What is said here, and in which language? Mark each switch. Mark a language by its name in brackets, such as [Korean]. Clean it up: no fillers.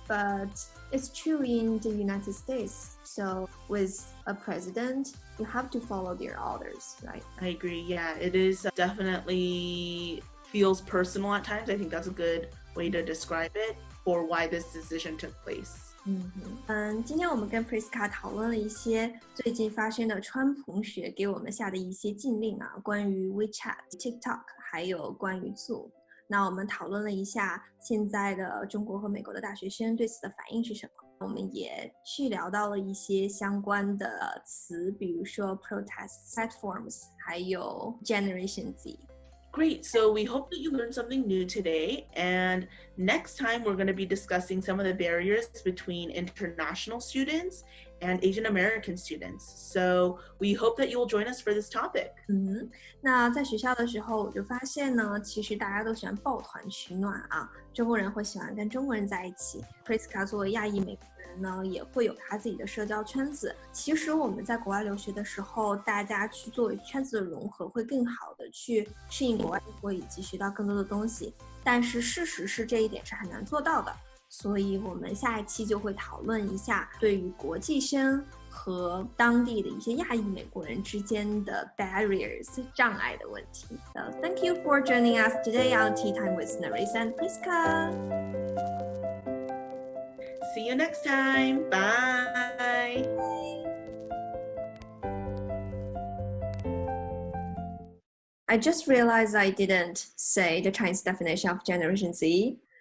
[English] But it's true in the United States. So with a president, you have to follow their orders, right? I agree. Yeah, it is definitely feels personal at times. I think that's a good way to describe it for why this decision took place. [Chinese] 今天我们跟 Prisca 讨论了一些最近发生的川普同学给我们下的一些禁令啊，关于 WeChat、TikTok， 还有关于 Zoom。那我们讨论了一下现在的中国和美国的大学生对此的反应是什么。我们也去聊到了一些相关的词，比如说 protest platforms，还有 Generation Z。 [English] Great. So we hope that you learned something new today. And next time, we're going to be discussing some of the barriers between international students and Asian American students. So we hope that you will join us for this topic. [Chinese] 那在学校的时候，我就发现呢，其实大家都喜欢抱团取暖啊。中国人会喜欢跟中国人在一起。Prisca 作为亚裔美国人呢，也会有他自己的社交圈子。其实我们在国外留学的时候，大家去作为圈子的融合，会更好的去适应国外生活以及学到更多的东西。但是事实是这一点是很难做到的。所以我们下一期就会讨论一下对于国际生和当地的一些亚裔美国人之间的 barriers 障碍的问题。 [English] So thank you for joining us today on Tea Time with Nerissa and Prisca. See you next time. Bye. I just realized I didn't say the Chinese definition of Generation Z.